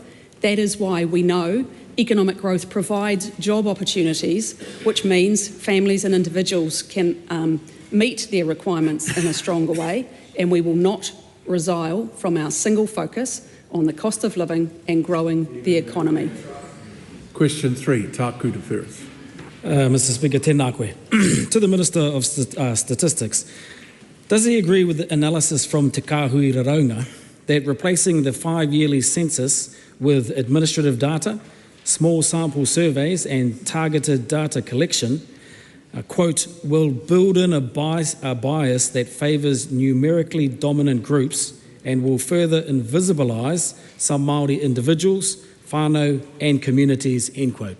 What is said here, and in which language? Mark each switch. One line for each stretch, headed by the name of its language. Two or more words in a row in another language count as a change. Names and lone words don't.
English: That is why we know economic growth provides job opportunities, which means families and individuals can meet their requirements in a stronger way, and we will not resile from our single focus on the cost of living and growing the economy. Question 3, Taku te Ferris. Mr Speaker,
Māori: tēnā koe.
English: To the Minister of Statistics, does he agree with the analysis from Te Kāhui Raraunga that replacing the 5-yearly census with administrative data, small sample surveys and targeted data collection, quote, will build in a bias that favours numerically dominant groups and will further invisibilise some Māori individuals, whānau and communities, end quote?